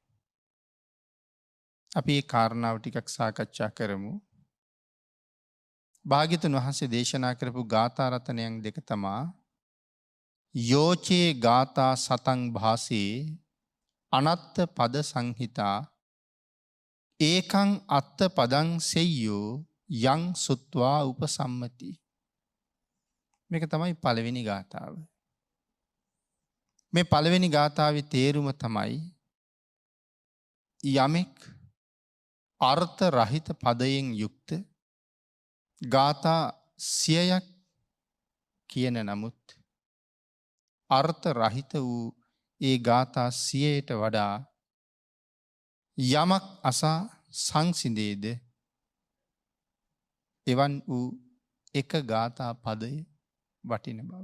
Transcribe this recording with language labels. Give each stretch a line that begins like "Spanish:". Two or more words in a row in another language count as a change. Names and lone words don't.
Sinhala: අපි මේ කාරණාව ටිකක් සාකච්ඡා කරමු. භාග්‍යතුන් වහන්සේ දේශනා කරපු ගාථා රතනයන් දෙක තමා
Pali: යෝචේ ගාථා සතං භාසේ අනත්ත පද සංහිතා ඒකං අත්ත පදං සෙය්‍යෝ යං සුත්වා උපසම්මති.
Sinhala: මේක තමයි පළවෙනි ගාථාව. මේ පළවෙනි ගාථාවේ තේරුම තමයි යමෙක් අර්ථ රහිත පදයෙන් යුක්ත ගාථා 100ක් කියන නමුත් අර්ථ රහිත වූ ඒ ගාථා 100ට වඩා යමක් අසා සංසිඳේද එවන් වූ එක ගාථා පදය වටින බව.